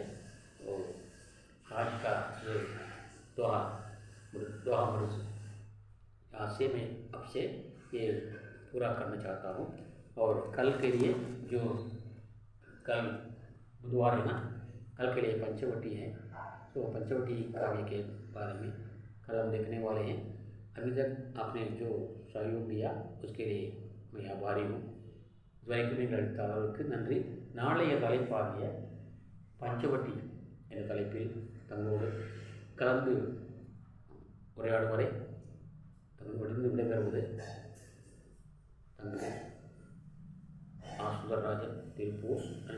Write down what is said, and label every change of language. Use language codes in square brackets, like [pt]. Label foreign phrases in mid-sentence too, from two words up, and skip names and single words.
[hi] और आज का ये दोहा मृज यहाँ से मैं अब से ये पूरा करना चाहता हूँ। और कल के लिए जो कल बुधवार है ना, कल के लिए पंचवटी है। तो पंचवटी काव्य के बारे में कल हम देखने वाले हैं। अभी तक आपने जो सहयोग दिया उसके लिए मैं आभारी हूँ. [ta] துவைக்குமே எழுத்தாளருக்கு நன்றி. நாளைய தலைப்பாகிய பஞ்சவட்டி என்ற தலைப்பில் தங்களோடு கலந்து உரையாடும் வரை தங்களிடம் விடைபெறுவது தங்கள் சுந்தரராஜன் திருப்பூர்.